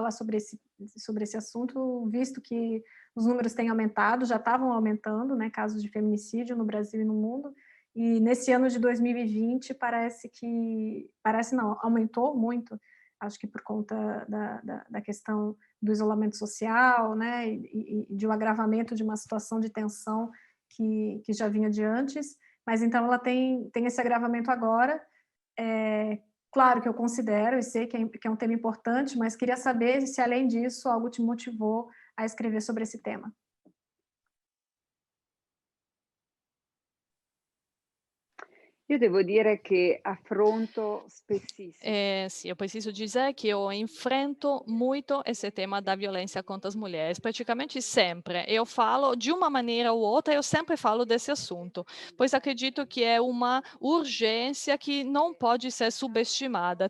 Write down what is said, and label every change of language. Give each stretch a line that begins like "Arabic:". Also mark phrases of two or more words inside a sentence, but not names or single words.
Portuguese: falar sobre esse assunto, visto que os números têm aumentado, já estavam aumentando, né, casos de feminicídio no Brasil e no mundo, e nesse ano de 2020 parece não, aumentou muito, acho que por conta da questão do isolamento social, né, e de um agravamento de uma situação de tensão que já vinha de antes, mas então ela tem esse agravamento agora. Claro que eu considero e sei que é um tema importante, mas queria saber se, além disso, algo te motivou a escrever sobre esse tema.
Italian: Io devo dire che affronto spessissimo.
Portuguese: Sim, eu preciso dizer que eu enfrento muito esse tema da violência contra as mulheres, praticamente sempre. Eu falo de uma maneira ou outra, eu sempre falo desse assunto, pois acredito que é uma urgência que não pode ser subestimada.